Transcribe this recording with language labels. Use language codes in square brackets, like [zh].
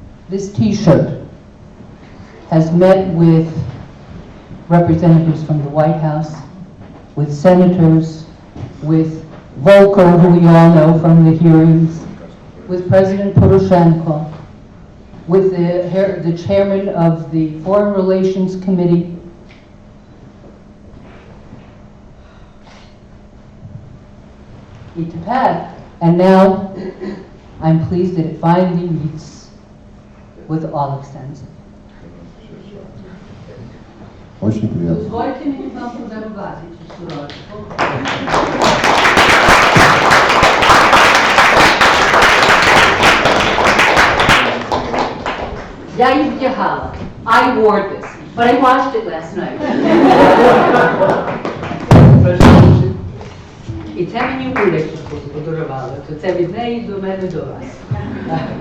[en] This T-shirt has met with representatives from the White House, with senators, with Volker, who we all know from the hearings, with President Poroshenko, with the chairman of the Foreign Relations Committee. And now I'm pleased that it finally meets with Oleg Sentsov. [ru] Очень приятно. [uk] Дозвольте мені вам подарувати цю сорочку. Я її вдягала. [en] I wore this, but I washed it last night. [uk] І це мені Улечку подарувала, то це від неї до мене до вас.